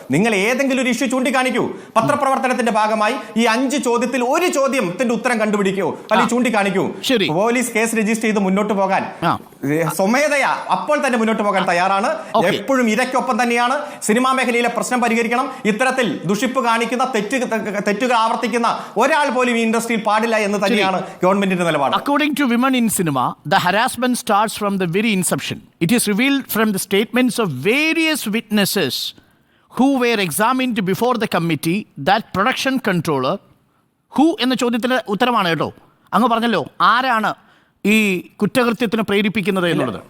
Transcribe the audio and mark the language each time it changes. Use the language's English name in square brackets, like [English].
[Malayalam] നിങ്ങൾ ഏതെങ്കിലും ഒരു ഇഷ്യൂ ചൂണ്ടിക്കാണിക്കൂ. പത്രപ്രവർത്തനത്തിന്റെ ഭാഗമായി ഈ 5 ചോദ്യത്തിൽ ഒരു ചോദ്യത്തിന്റെ ഉത്തരം കണ്ടുപിടിക്കൂ, അല്ലെങ്കിൽ ചൂണ്ടിക്കാണിക്കൂ. പോലീസ് കേസ് രജിസ്റ്റർ ചെയ്ത് മുന്നോട്ട് പോകാൻ സ്വമേധയാ അപ്പോൾ തന്നെ മുന്നോട്ട് പോകാൻ തയ്യാറാണ്. എപ്പോഴും ഇരയ്ക്കൊപ്പം തന്നെയാണ്. സിനിമാ മേഖലയിലെ പ്രശ്നം പരിഹരിക്കണം. ഇത്തരത്തിൽ ദുഷിപ്പ് കാണിക്കുന്ന, തെറ്റുകൾ ആവർത്തിക്കുന്ന ഒരാൾ പോലും ഈ ഇൻഡസ്ട്രിയിൽ പാടില്ല എന്ന് തന്നെയാണ് ഗവൺമെന്റിന്റെ നിലപാട്. [English] According to Women in Cinema, the harassment starts from the very inception. It is revealed from the statements of various witnesses who were examined before the committee that production controller, who [Malayalam] എന്ന ചോദ്യത്തിന് ഉത്തരമാണ് കേട്ടോ. അങ്ങ് പറഞ്ഞല്ലോ ആരാണ് ഈ കുറ്റകൃത്യത്തിന് പ്രേരിപ്പിക്കുന്നത് എന്നുള്ളത്.